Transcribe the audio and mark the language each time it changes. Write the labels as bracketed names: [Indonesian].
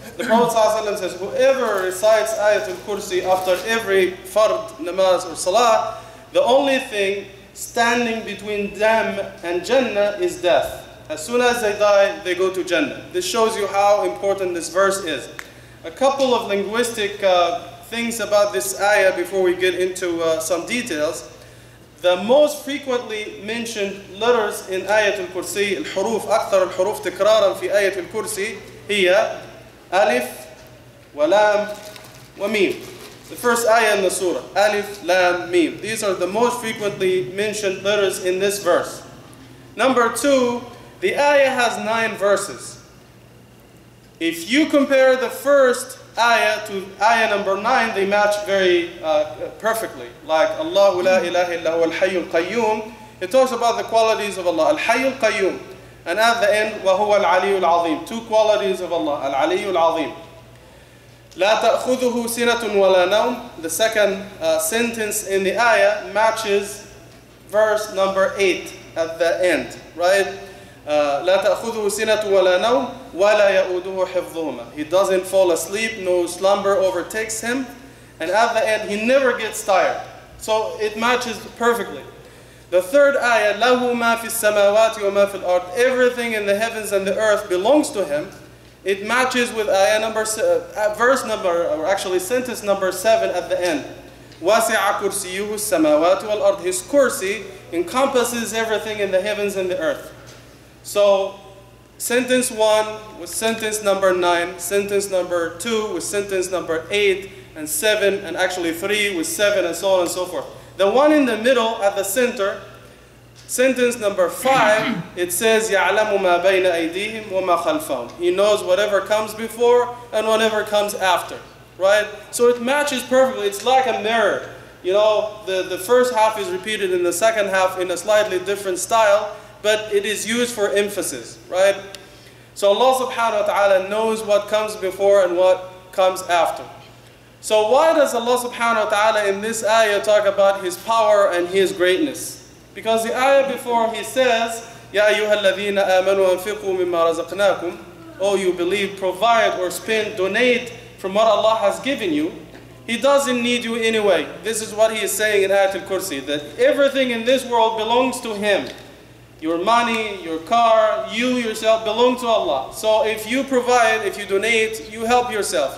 [English] The Prophet صلى الله عليه وسلم says whoever recites آية الكرسي after every fard, namaz or salah, the only thing standing between them and Jannah is death. As soon as they die, they go to Jannah. This shows you how important this verse is. A couple of linguistic things about this ayah before we get into some details. The most frequently mentioned letters in [Arabic] آية الكرسي الحروف أكثر الحروف تكرارا في آية الكرسي هي ألف ولام وميم. [English] The first ayah in the surah, Alif, Lam, Mim. These are the most frequently mentioned letters in this verse. Number two, the ayah has 9 verses. If you compare the first ayah to ayah number 9, they match very perfectly. Like Allahu la ilaha illa huwa al-hayyul qayyum. It talks about the qualities of Allah, al-hayyul qayyum. And at the end, wa huwa al-aliyyul azim. 2 qualities of Allah, al-aliyyul azim. [Arabic] لا تأخذه سنة ولا نوم. [English] The second sentence in the ayah matches verse number 8 at the end, right? [Arabic] لا تأخذه سنة ولا نوم ولا يؤوده حفظهما. [English] He doesn't fall asleep, no slumber overtakes him, and at the end he never gets tired. So it matches perfectly. The third ayah, [Arabic] له ما في السماوات وما في الأرض. [English] Everything in the heavens and the earth belongs to him. It matches with ayah number, verse number, or actually sentence number 7 at the end. [Arabic] وَسِعَ كُرْسِيُّهُ السَّمَاوَاتُ وَالْأَرْضِ. [English] His kursi encompasses everything in the heavens and the earth. So, sentence 1 with sentence number 9, sentence number 2 with sentence number 8 and 7, and actually 3 with 7, and so on and so forth. The one in the middle at the center, sentence number 5, it says [Arabic] يَعْلَمُ مَا بَيْنَ أَيْدِيهِمْ وَمَا خَلْفَهُم. [English] He knows whatever comes before and whatever comes after, right? So it matches perfectly. It's like a mirror. You know, the first half is repeated in the second half in a slightly different style, but it is used for emphasis, right? So Allah subhanahu wa ta'ala knows what comes before and what comes after. So why does Allah subhanahu wa ta'ala in this ayah talk about His power and His greatness? Because the ayah before He says, [Arabic] يَا أَيُّهَا الَّذِينَ آمَنُوا أَنفِقُوا مِمَّا رَزَقْنَاكُمْ. [English] Oh, you believe, provide or spend, donate from what Allah has given you. He doesn't need you anyway. This is what He is saying in Ayat al-Kursi, that everything in this world belongs to Him. Your money, your car, you yourself belong to Allah. So if you provide, if you donate, you help yourself.